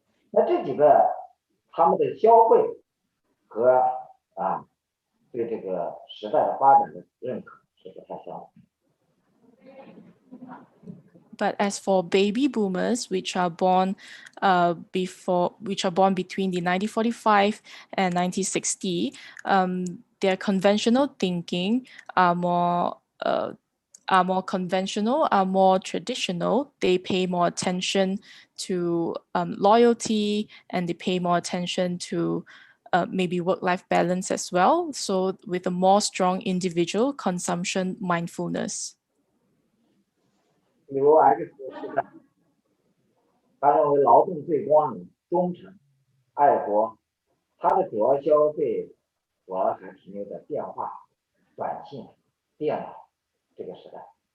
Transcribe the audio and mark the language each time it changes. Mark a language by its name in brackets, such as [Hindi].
[Chinese] 那这几个他们的消费和对这个时代的发展的认可是不太相同。 [English] But as for baby boomers, which are born between the 1945 and 1960, their conventional thinking are more conventional, are more traditional. They pay more attention to loyalty, and they pay more attention to maybe work-life balance as well. So with a more strong individual consumption mindfulness. [Chinese] 比如 X 时代，他认为劳动最光荣、忠诚、爱国，他的主要消费主要还停留在电话、短信、电脑这个时代。